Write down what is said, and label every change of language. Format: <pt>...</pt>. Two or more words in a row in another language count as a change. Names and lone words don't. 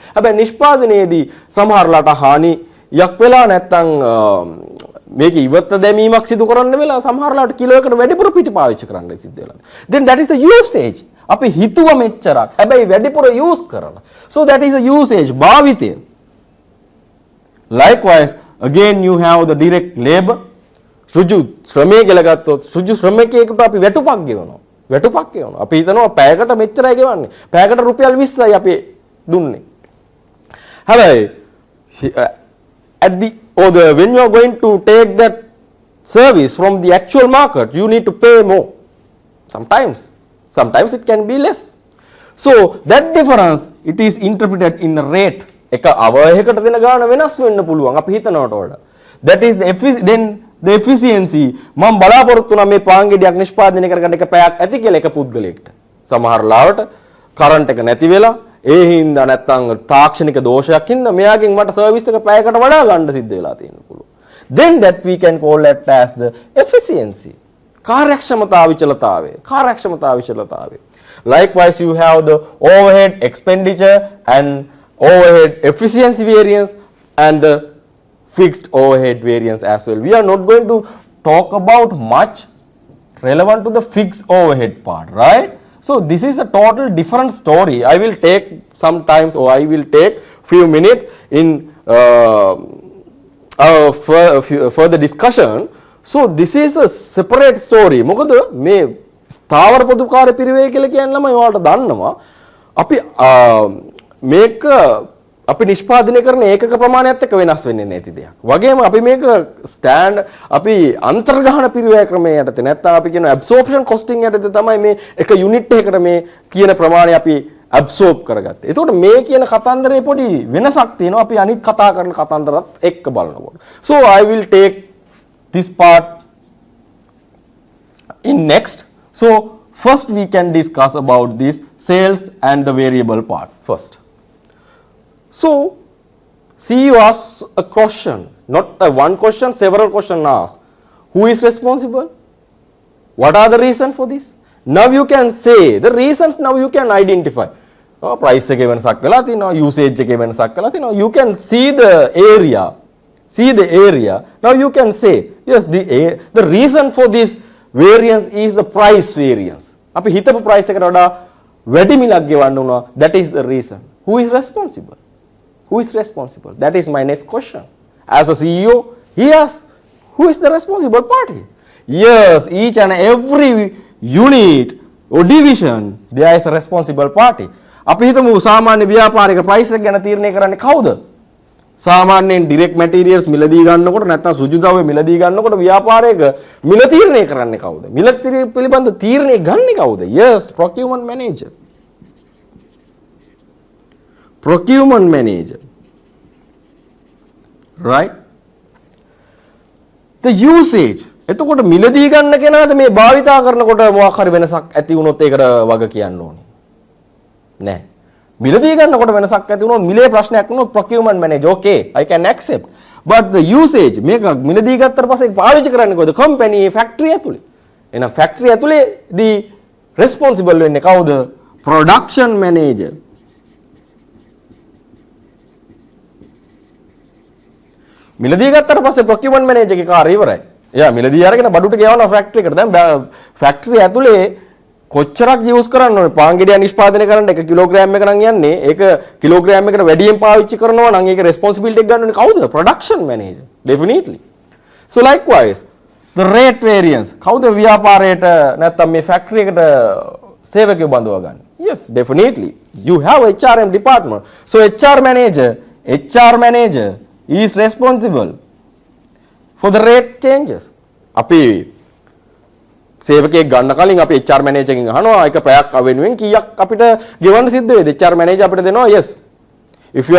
<si>හැබැයි නිෂ්පාදනයේදී සමහරලාට හානියක් වෙලා නැත්නම් මේක ඉවත දැමීමක් සිදු කරන්න වෙලා සමහරලාට කිලෝ එකකට වැඩිපුර පිටි පාවිච්චි කරන්න සිද්ධ වෙලා.</si> <en>Then that is the usage.</en> <si>අපි හිතුව මෙච්චරක්. හැබැයි වැඩිපුර use කරලා.</si> <en>So that is the usage, භාවිතය. Likewise, again you have the direct labor.</en> <si>සෘජු ශ්‍රමය කියලා ගත්තොත් සෘජු ශ්‍රමිකයෙකුට අපි වැටුපක් ගෙවනවා. වැටුපක් ගෙවනවා. අපි හිතනවා පැයකට මෙච්චරයි ගෙවන්නේ. පැයකට රුපියල් 20යි අපි දුන්නේ.</si> <en>හැබැයි when you are going to take that service from the actual market, you need to pay more. Sometimes it can be less. So that difference, it is interpreted in a rate.</en> <si>එක අවයයකට දෙන ගාණ වෙනස් වෙන්න පුළුවන් අපි හිතනවට වඩා.</si> <en>That is the efficiency</en> <si>මම බලාපොරොත්තු වෙනා මේ පාන් ගෙඩියක් නිෂ්පාදනය කරගන්න එක පැයක් ඇති කියලා එක පුද්ගලයෙක්ට. සමහර ලාවට කරන්ට් එක නැති වෙලා ඒ හින්දා නැත්තම් තාක්ෂණික දෝෂයක් හින්දා මෙයාගෙන් මට සර්විස් එක පැයකට වඩා ගන්න සිද්ධ වෙලා තියෙන්න පුළුවන්.</si> <en>Then that we can call that as the efficiency.</en> <si>කාර්යක්ෂමතා විචලතාවය.</si> <en>Likewise you have the overhead expenditure and overhead efficiency variance and the fixed overhead variance as well. We are not going to talk about much relevant to the fixed overhead part, right? So this is a total different story. I will take sometimes or I will take few minutes in further discussion. So this is a separate story.</en> <si>මොකද මේ ස්ථාවර පොදු කාර්ය පිරිවැය කියලා කියන්නේ ළමයි ඔයාලට දන්නවා. අපි මේක අපි නිෂ්පාදනය කරන ඒකක ප්‍රමාණයත් එක්ක වෙනස් වෙන්නේ නැති දෙයක්. වගේම අපි මේක අපි අන්තර්ගහන පිරිවැය ක්‍රමයේ යටතේ නැත්නම් අපි කියන</si> <en>absorption costing</en> <si>යටතේ තමයි මේ එක යුනිට් එකකට මේ කියන ප්‍රමාණය අපි absorb කරගත්තේ. එතකොට මේ කියන කතන්දරේ පොඩි වෙනසක් තියෙනවා අපි අනිත් කතා කරන කතන්දරත් එක්ක බලනකොට.</si> <en>So I will take this part in next. So first we can discuss about this sales and the variable part first. So CEO asks a question, not one question, several questions asked. Who is responsible? What are the reasons for this? Now you can say the reasons. Now you can identify.</en> <si>Price එකේ වෙනසක් වෙලා තියෙනවා, usage එකේ වෙනසක් වෙලා තියෙනවා.</si> <en>You can see the area. Now you can say yes, the reason for this variance is the price variance.</en> <si>අපි හිතපු price එකට වඩා වැඩි මිලක් ගෙවන්න උනා.</si> <en>That is the reason. Who is responsible? That is my next question. As a CEO, he asks, who is the responsible party? Yes, each and every unit or division, there is a responsible party.</en> <si>අපි හිතමු සාමාන්‍ය ව්‍යාපාරික price එක ගැන තීරණය කරන්නේ කවුද? සාමාන්‍යයෙන්</si> <en>direct materials</en> <si>මිලදී ගන්නකොට නැත්නම් සුජු ද්‍රව්‍ය මිලදී ගන්නකොට ව්‍යාපාරයක මිල තීරණය කරන්නේ කවුද? මිල පිළිබඳ තීරණය ගන්නේ කවුද?</si> <en>Yes, procurement manager. Procurement manager. Right? The usage.</en> <si>එතකොට මිලදී ගන්න කෙනාද මේ භාවිතා කරනකොට මොකක් හරි වෙනසක් ඇති වුණොත් ඒකට වග කියන්න ඕනේ. නෑ. මිලදී ගන්නකොට වෙනසක් ඇති වුණොත් මිලේ ප්‍රශ්නයක් වුණොත්</si> <en>procurement manager okay I can accept but the usage</en> <si>මේක මිලදී ගත්තට පස්සේ පාවිච්චි කරන්නේ කොහොමද</si> <en>company factory</en> <si>ඇතුලේ එහෙනම් factory ඇතුලේ දී responsible වෙන්නේ කවුද</si> <en>production manager</en> <si>මිලදී ගත්තට පස්සේ</si> <en>procurement manager</en> <si>ගේ කාර්යය ඉවරයි එයා මිලදී අරගෙන බඩුට ගෙවනවා factory එකට දැන් factory ඇතුලේ කොච්චරක් යූස් කරන්න ඕනේ පාන් ගෙඩිය නිෂ්පාදනය කරන්න 1 කිලෝග්‍රෑම් එක නම් යන්නේ ඒක කිලෝග්‍රෑම් එකට වැඩියෙන් පාවිච්චි කරනවා නම් ඒක responsibility එක ගන්න ඕනේ කවුද</si> <en>production manager definitely so likewise the rate variance</en> <si>කවුද ව්‍යාපාරයට නැත්නම් මේ factory එකට සේවකයෝ බඳව ගන්න</si> <en>yes definitely you have HRM department so HR manager is responsible for the rate changes</en> <si>අපි සේවකයෙක් ගන්න කලින් අපි</si> <en>HR manager</en> <si>එකෙන් අහනවා ඒක පැයක් වෙනුවෙන් කීයක් අපිට ගෙවන්න සිද්ධ වෙයිද</si> <en>HR manager</en> <si>අපිට දෙනවා</si> <en>yes if you</en>